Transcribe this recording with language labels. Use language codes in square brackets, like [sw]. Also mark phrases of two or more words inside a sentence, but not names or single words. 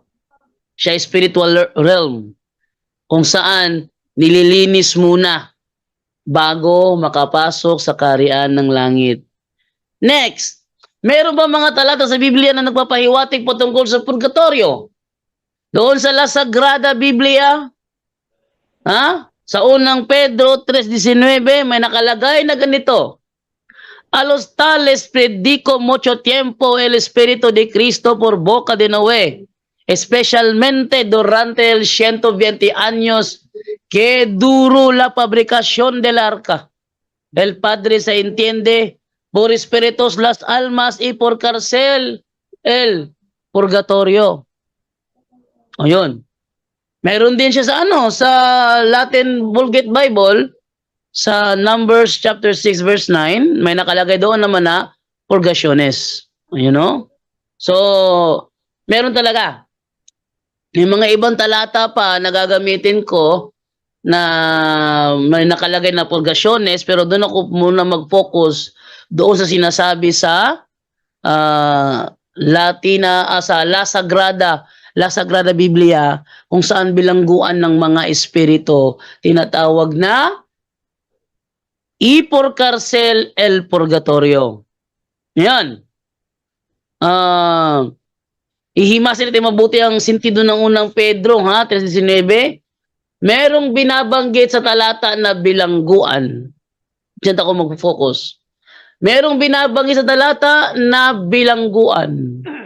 [tl] Siya ay [en] spiritual realm. [tl] Kung saan nililinis muna bago makapasok sa kaharian ng langit. Next, meron ba mga talata sa Biblia na nagpapahiwatig patungkol sa purgatorio? Doon sa La Sagrada Biblia, sa unang Pedro 3:19, may nakalagay na ganito: [es] A los tales predico mucho tiempo el Espíritu de Cristo por boca de Noé, especialmente durante el 120 años que duró la fabricación del arca. El Padre se entiende por espíritus las almas y por cárcel el purgatorio. [tl] Ayun. Meron din siya sa Latin Vulgate Bible, sa Numbers [en] chapter 6 verse 9, [tl] may nakalagay doon naman na purgationes. [en] You know? So, [tl] meron talaga. May mga ibang talata pa na gagamitin ko na may nakalagay na purgationes, pero doon ako muna mag-focus doon sa sinasabi sa sa La Sagrada Biblia, kung saan bilangguan ng mga espiritu tinatawag na [es] y por cárcel el purgatorio. [tl] Yan. Ihimasin natin mabuti ang sentido ng unang Pedro, 3:19. Merong binabanggit sa talata na bilangguan. Diyan ako mag-focus. Merong binabanggit sa talata na bilangguan.